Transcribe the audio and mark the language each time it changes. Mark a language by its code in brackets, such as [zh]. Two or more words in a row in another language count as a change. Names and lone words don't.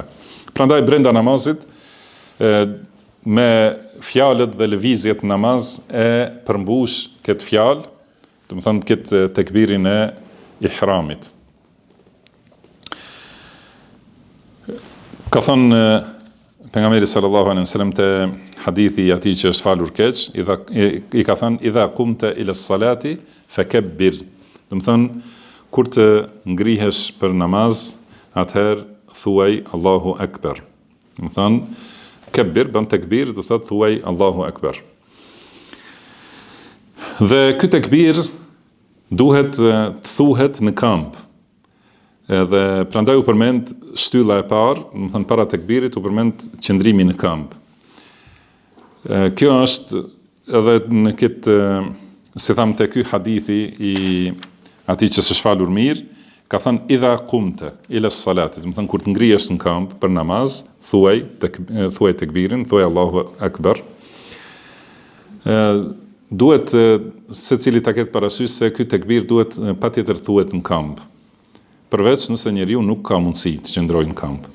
[sq] Prandaj brenda namazit me fjalët dhe lëvizjet namaz e përmbush këtë fjalë, domethënë këtë tekbirin e ihramit. Ka thënë pejgamberi [ar] صلى الله عليه وسلم [sq] te hadithi i atij që është falur keq, i ka thënë [ar] إذا قمت إلى الصلاة فكبر. [sq] Domethënë kur të ngrihesh për namaz, atëherë thuaj [ar] الله أكبر. [sq] Domethënë kabbir bën tekbir, do thotë thuaj [ar] الله أكبر. [sq] Dhe ky tekbir duhet të thuhet në këmbë. Edhe prandaj u përmend shtylla e parë, domethënë para tekbirit u përmend qëndrimi në këmbë. Kjo është edhe në këtë, si tham te ky hadithi i atij që s'është falur mirë, ka thënë [ar] إذا قمت إلى الصلاة, [sq] domethënë kur të ngrihesh në këmbë për namaz, thuaj tekbirin, thuaj [ar] الله أكبر. [sq] Duhet secili ta ketë parasysh se ky tekbir duhet patjetër thuhet në këmbë, përveç nëse njeriu nuk ka mundësi të qëndrojë në këmbë.